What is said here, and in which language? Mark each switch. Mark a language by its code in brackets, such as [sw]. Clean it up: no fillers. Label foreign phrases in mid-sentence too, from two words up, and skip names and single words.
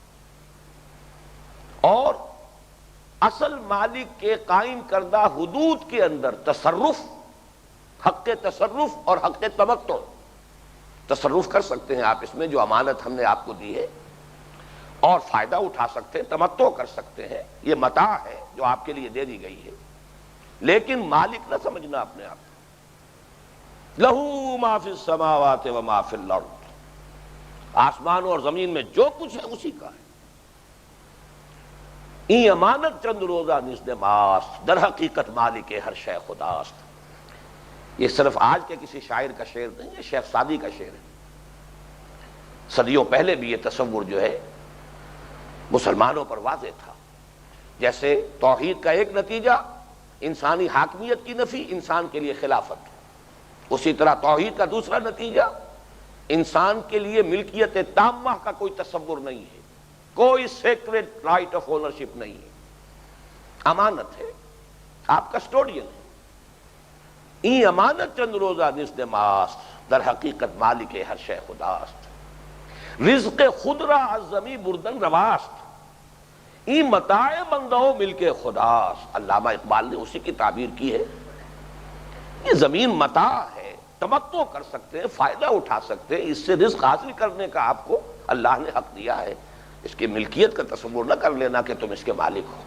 [ur] اور اصل مالک کے قائم کردہ حدود کے اندر تصرف، حق تصرف اور حق تمتع، تصرف کر سکتے ہیں آپ اس میں جو امانت ہم نے آپ کو دی ہے، اور فائدہ اٹھا سکتے ہیں، تمتع کر سکتے ہیں، یہ متاع ہے جو آپ کے لیے دے دی گئی ہے. لیکن مالک نہ سمجھنا اپنے آپ کو. [ar] لہو ما فی السماوات و ما فی الارض، [ur] آسمان اور زمین میں جو کچھ ہے اسی کا ہے. [fa] این امانت چند روزہ نزد ماست، در حقیقت مالک ہر شے خداست. [ur] یہ صرف آج کے کسی شاعر کا شعر نہیں ہے، شیخ سعدی کا شعر ہے. صدیوں پہلے بھی یہ تصور جو ہے مسلمانوں پر واضح تھا. جیسے توحید کا ایک نتیجہ انسانی حاکمیت کی نفی، انسان کے لیے خلافت، اسی طرح توحید کا دوسرا نتیجہ انسان کے لیے ملکیت تامہ کا کوئی تصور نہیں ہے، کوئی [en] sacred right of ownership [ur] نہیں ہے، امانت ہے، آپ کسٹوڈین ہیں. [fa] این امانت چند روزہ نزد ماست، در حقیقت مالک ہر شے خداست. رزق خود را از زمی بردن رواست، این متاع بندو مل کے خداست. [ur] علامہ اقبال نے اسی کی تعبیر کی ہے. یہ زمین متاع ہے، تمتع کر سکتے ہیں، فائدہ اٹھا سکتے ہیں، اس سے رزق حاصل کرنے کا آپ کو اللہ نے حق دیا ہے. اس کی ملکیت کا تصور نہ کر لینا کہ تم اس کے مالک ہو.